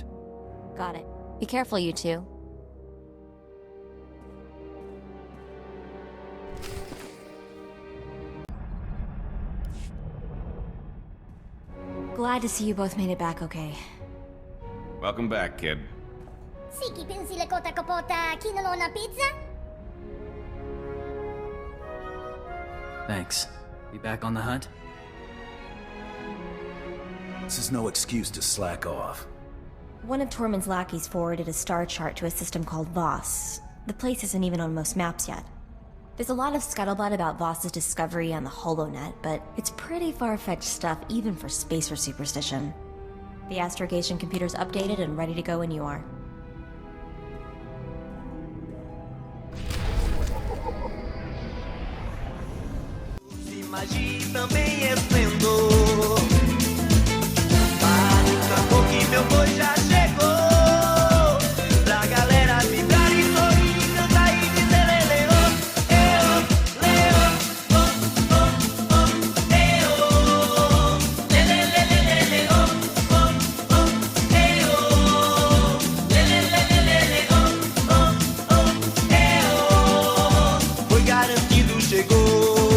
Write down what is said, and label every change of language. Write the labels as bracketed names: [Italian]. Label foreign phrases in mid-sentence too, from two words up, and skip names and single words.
[English] Got it. Be careful, you two. Glad to see you both made it back okay. Welcome back, kid. Siki pinsi le kota kapota kinolo na pizza? Thanks. Be back on the hunt? This is no excuse to slack off. One of Tormund's lackeys forwarded a star chart to a system called Voss. The place isn't even on most maps yet. There's a lot of scuttlebutt about Voss's discovery on the HoloNet, but it's pretty far-fetched stuff even for spacer superstition. The astrogation computer's updated and ready to go when you are. [Portuguese] Magia também é esplendor. Para o tambor que meu boi já chegou. Pra galera vibrar e sorrir, cantar e dizer leleo. Leo, oh, oh, oh, leo. Lelelelelele, oh, oh, oh, leo. Lelelelelele, oh, oh, oh, leo. Foi garantido, chegou.